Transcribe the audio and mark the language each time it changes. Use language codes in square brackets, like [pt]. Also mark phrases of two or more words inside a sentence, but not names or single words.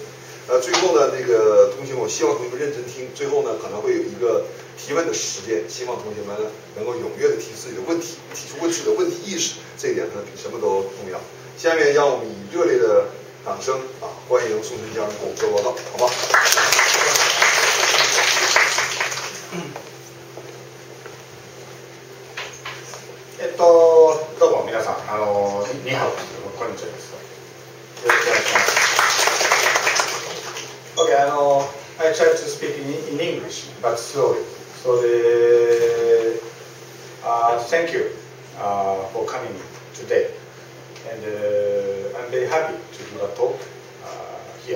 [zh] 最后呢，那个同学们，我希望同学们认真听。最后呢，可能会有一个提问的时间，希望同学们呢能够踊跃的提自己的问题，提出问题的问题意识，这一点呢比什么都重要。下面让我们以热烈的掌声啊，欢迎松村先生给我们做报告，好吧？ [ja] どうも皆さん、ニハオです。こんにちはです。よろしくお願いします。 [en] Okay, I try to speak in English, but slowly. So thank you for coming today, and I'm very happy to give a talk here.